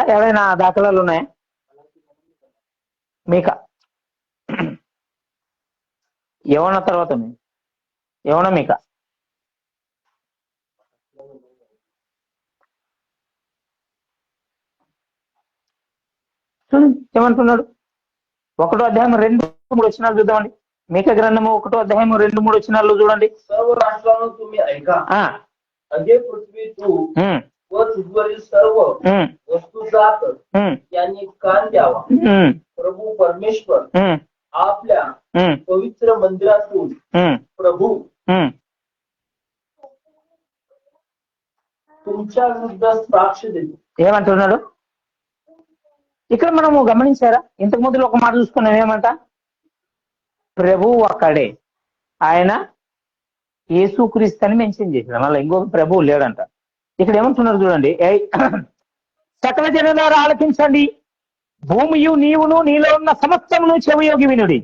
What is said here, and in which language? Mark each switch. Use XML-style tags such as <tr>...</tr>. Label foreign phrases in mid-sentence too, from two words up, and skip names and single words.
<te>ఎవరైనా దాఖలాలు ఉన్నాయా? మీకా యెహోవా తర్వాత యెహోవా మీకా? చూడండి ఏమంటున్నాడు. 1వ అధ్యాయం 2-3 వచనాలు చూద్దామండి. మీకా గ్రంథము 1వ అధ్యాయం 2-3 వచనాలు చూడండి.</te> <mr>सर्व राष्ट्रांनो तुम्ही ऐका. अगे पृथ्वी तू व तुझवरील सर्व वस्तुजात यांनी कान द्यावा. प्रभू परमेश्वर आपल्या पवित्र मंदिरातून प्रभू तुमच्या विरुद्ध साक्ष देतो.</mr> <te>ఏమంటున్నాడు ఇక్కడ? మనము గమనించారా? ఇంతకు ముందు ఒక మాట చూసుకున్నాం. ఏమంట? ప్రభు ఒక్కడే, ఆయన యేసుక్రీస్తు అని మెన్షన్ చేసిన. మళ్ళీ ఇంకొక ప్రభువు లేడంట. ఇక్కడ ఏమంటున్నారు చూడండి. సకల జనులారా ఆలకించండి, భూమియు నీవును నీలో ఉన్న సమస్తమును చెవియోగి వినుడి.</te>